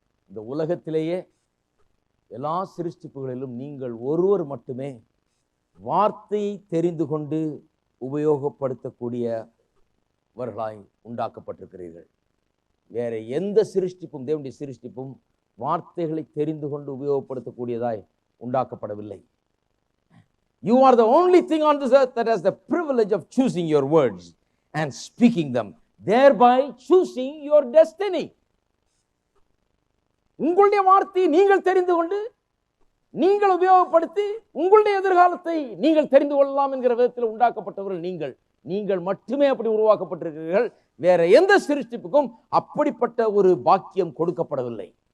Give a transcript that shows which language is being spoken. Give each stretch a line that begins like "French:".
Tamil: இந்த உலகத்திலேயே எல்லா சிருஷ்டிப்புகளிலும் நீங்கள் ஒருவர் மட்டுமே வார்த்தையை தெரிந்து கொண்டு உபயோகப்படுத்தக்கூடியவர்களாய் உண்டாக்கப்பட்டிருக்கிறீர்கள். வேற எந்த சிருஷ்டிப்பும், தேவனுடைய சிருஷ்டிப்பும் வார்த்தைகளை தெரிந்து கொண்டு உபயோகப்படுத்தக்கூடியதாய் உண்டாக்கப்படவில்லை.
English: You are the only thing on this earth that has the privilege of choosing your words and speaking them, thereby choosing your destiny.
Tamil: உங்களுடைய வார்த்தையை நீங்கள் தெரிந்து கொண்டு நீங்கள் உபயோகப்படுத்தி உங்களுடைய எதிர்காலத்தை நீங்கள் தெரிந்து கொள்ளலாம் என்கிற விதத்தில் உண்டாக்கப்பட்டவர்கள் நீங்கள் மட்டுமே அப்படி உருவாக்கப்பட்டிருக்கிறீர்கள். வேற எந்த சிருஷ்டிப்புக்கும் அப்படிப்பட்ட ஒரு பாக்கியம் கொடுக்கப்படவில்லை.